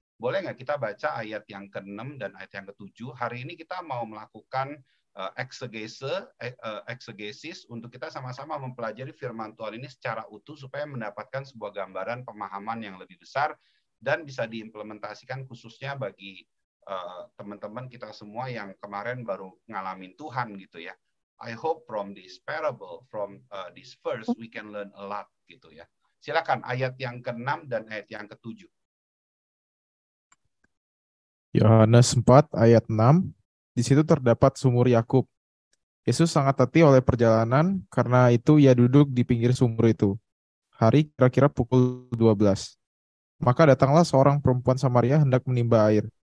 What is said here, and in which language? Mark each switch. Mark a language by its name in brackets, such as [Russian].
[Indonesian] Boleh nggak kita baca ayat yang ke-6 dan ayat yang ke-7? Hari ini kita mau melakukan eksegesis untuk kita sama-sama mempelajari firman Tuhan ini secara utuh supaya mendapatkan sebuah gambaran pemahaman yang lebih besar dan bisa diimplementasikan khususnya bagi teman-teman kita semua yang kemarin baru ngalamin Tuhan gitu ya. [English] I hope from this parable, from this verse, we can learn a lot gitu ya. [Indonesian] Silakan ayat yang ke-6 dan ayat yang ke-7. Yohanes 4 ayat 6, di situ terdapat sumur Yakub. Yesus sangat letih oleh perjalanan, karena itu ia duduk di pinggir sumur itu. Hari kira-kira pukul 12. Maka datanglah seorang perempuan Samaria hendak menimba air.